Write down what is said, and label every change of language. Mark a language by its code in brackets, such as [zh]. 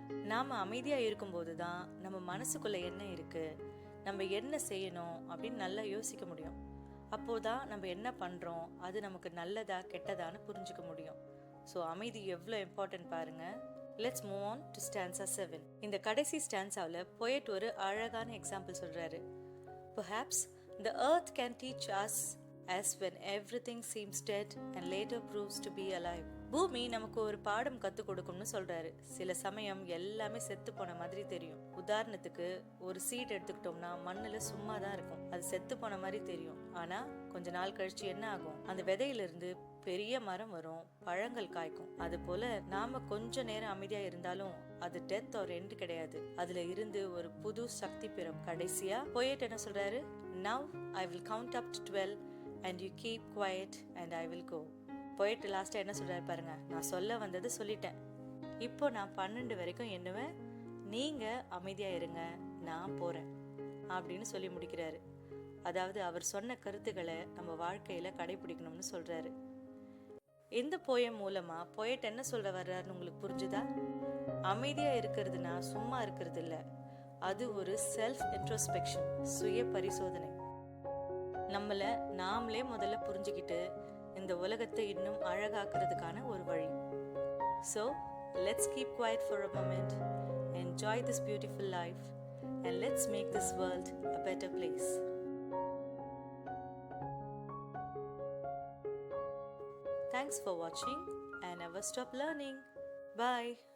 [ta] நாம் அமைதியாக இருக்கும்போது தான் நம்ம மனசுக்குள்ளே என்ன இருக்குது, நம்ம என்ன செய்யணும் அப்படின்னு நல்லா யோசிக்க முடியும். அப்போதான் நம்ம என்ன பண்ணுறோம், அது நமக்கு நல்லதா கெட்டதான்னு புரிஞ்சுக்க முடியும். ஸோ அமைதி எவ்வளோ இம்பார்ட்டன்ட் பாருங்கள். [en] Let's move on to stanza 7. [ta] இந்த கடைசி ஸ்டான்ஸாவில் போயட் ஒரு அழகான எக்ஸாம்பிள் சொல்கிறாரு. [en] Perhaps the earth can teach us as when everything seems dead and later proves to be alive. [ta] பூமி நமக்கு ஒரு பாடம் கற்றுக் கொடுக்கும்னு சொல்கிறாரு. சில சமயம் எல்லாமே செத்து போன மாதிரி தெரியும். உதாரணத்துக்கு ஒரு சீட் எடுத்துக்கிட்டோம்னா மண்ணில் சும்மா தான் இருக்கும், அது செத்து போன மாதிரி தெரியும். ஆனால் கொஞ்ச நாள் கழிச்சு என்ன ஆகும்? அந்த விதையிலிருந்து பெரிய மரம் வரும், பழங்கள் காய்க்கும். அது போல நாம கொஞ்ச நேரம் அமைதியா இருந்தாலும் அது டெத் ஒரு எண்ட் கிடையாது. அதுல இருந்து ஒரு புது சக்தி பெறும். கடைசியா போயட் என்ன சொல்றாரு? [en] Now I will count up to 12 and you keep quiet and I will go. [ta] போயிட்டு லாஸ்ட்டாக என்ன சொல்கிறாரு பாருங்க. நான் சொல்ல வந்தது சொல்லிட்டேன், இப்போ நான் 12 வரைக்கும் எண்ணுவேன், நீங்கள் அமைதியாக இருங்க, நான் போகிறேன் அப்படின்னு சொல்லி முடிக்கிறாரு. அதாவது அவர் சொன்ன கருத்துக்களை நம்ம வாழ்க்கையில் கடைபிடிக்கணும்னு சொல்கிறாரு. இந்த போயம் மூலமாக போயிட்டு என்ன சொல்ல வர்றாருன்னு உங்களுக்கு புரிஞ்சுதா? அமைதியாக இருக்கிறதுனா சும்மா இருக்கிறது இல்லை, அது ஒரு செல்ஃப் இன்ட்ரோஸ்பெக்ஷன், சுய பரிசோதனை. நம்மளை நாமளே முதல்ல புரிஞ்சுக்கிட்டு இந்த உலகத்தை இன்னும் அழகாக்குறதுக்கான ஒரு வழி. [en] So, let's keep quiet for a moment, enjoy this beautiful life, and let's make this world a better place. Thanks for watching and never stop learning. Bye.